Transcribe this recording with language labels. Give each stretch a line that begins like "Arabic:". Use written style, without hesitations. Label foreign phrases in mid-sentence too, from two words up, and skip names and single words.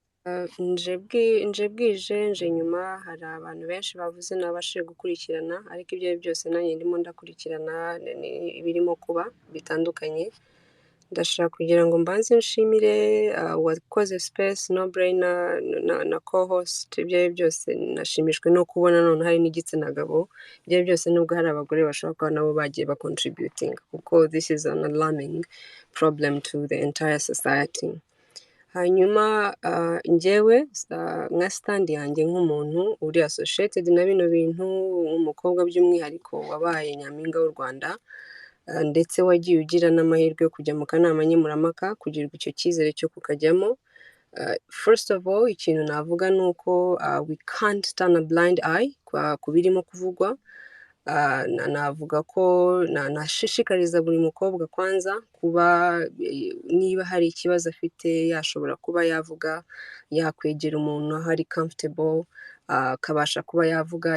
Kinyarwanda: nje bwije nje nyuma hari abantu benshi bavuze nabashije gukurikirana, ariko ibyo byose nanjye ndimo ndakurikirana ibirimo kuba bitandukanye. Ndashaka kugira ngo mbanze nshimire wakoze
English: space no brainer
Kinyarwanda: na co-host. Ibyo byose nashimishwe no kubona none hari n'igitsina gabo. Ibyo byose nubwo hari abagore bashobora kuba nabo bagiye ba contributing, kuko
English: this is an alarming problem to the entire society.
Kinyarwanda: Hanyuma njyewe nka stand yanjye nk'umuntu uri associated na bino bintu, umukobwa by'umwihariko wabaye nyampinga w'u Rwanda, ndetse wagiye ugira n'amahirwe yo kujya mu kanama nkemurampaka, kugirirwa icyo cyizere cyo kukajyamo.
English: First of all,
Kinyarwanda: ikintu navuga ni uko
English: we can't turn a blind eye
Kinyarwanda: ku birimo kuvugwa. Navuga ko nashishikariza buri mukobwa kwanza kuba niba hari ikibazo afite yashobora kuba yavuga, yakwegera umuntu aho ari comfortable, akabasha kuba yavuga.